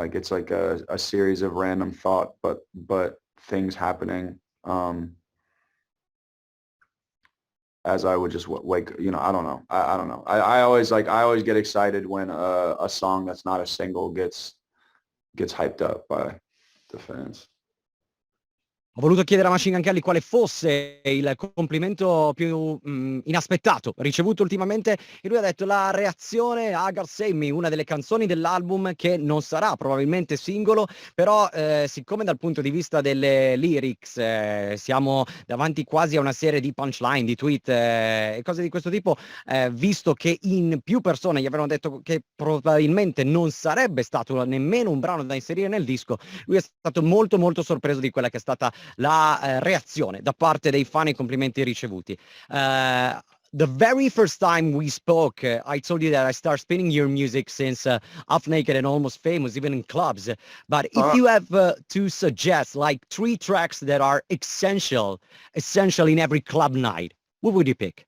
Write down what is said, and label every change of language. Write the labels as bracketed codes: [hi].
[en] Like it's like a series of random thought, but things happening as I would just wake. You know, I don't know. I don't know. I always get excited when a song that's not a single gets hyped up by the fans. [it] Ho voluto chiedere a Machine Gun Kelly quale fosse il complimento più inaspettato ricevuto ultimamente e lui ha detto la reazione a God Save Me, una delle canzoni dell'album che non sarà probabilmente singolo, però siccome dal punto di vista delle lyrics siamo davanti quasi a una serie di punchline, di tweet e cose di questo tipo, visto che in più persone gli avevano detto che probabilmente non sarebbe stato nemmeno un brano da inserire nel disco, lui è stato molto molto sorpreso di quella che è stata la reazione da parte dei fan ai complimenti ricevuti. [en] The very first time we spoke, I told you that I started spinning your music since Half Naked and Almost Famous, even in clubs. But if you have to suggest like 3 tracks that are essential in every club night, what would you pick?